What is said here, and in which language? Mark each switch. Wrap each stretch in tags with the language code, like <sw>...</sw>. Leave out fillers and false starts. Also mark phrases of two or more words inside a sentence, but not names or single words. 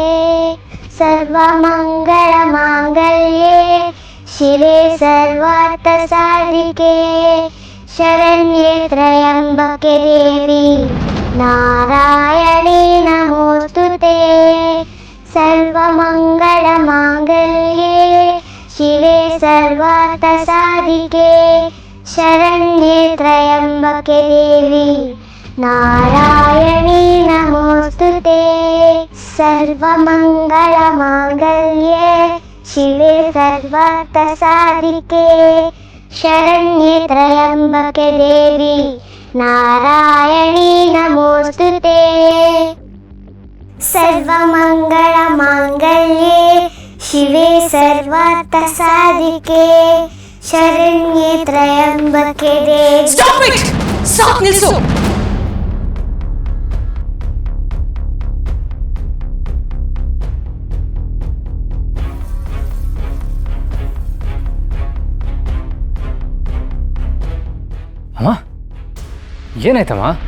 <sa>ಸರ್ವಮಂಗಳ ಮಾಂಗಲ್ಯೆ ಶಿವೆ ಸರ್ವಾರ್ಥ ಸಾಧಿಕೆ ಶರಣ್ಯೆ ತ್ರಯಂಬಕೆ ದೇವಿ ನಾರಾಯಣಿ ನಮೋಸ್ತುತೆ. ಸರ್ವಮಂಗಳ ಮಾಂಗಲ್ಯೆ सर्वार्थसाधिके शरण्ये त्र्यम्बके देवी नारायणी नमोस्तुते सर्वमङ्गलमाङ्गल्ये शिवे सर्वार्थसाधिके शरण्ये त्र्यम्बके देवी नारायणी नमोस्तुते सर्वमङ्गलमाङ्गल्ये शिवे सर्वार्थसाधिके शरण्ये त्र्यम्बके देवी</sa> <en>stop it.</en> <kn>ಸಾಕ್ ನಿಲ್ಸು. ಅಮ್ಮ ಏನಾಯ್ತಮ್ಮ?</kn>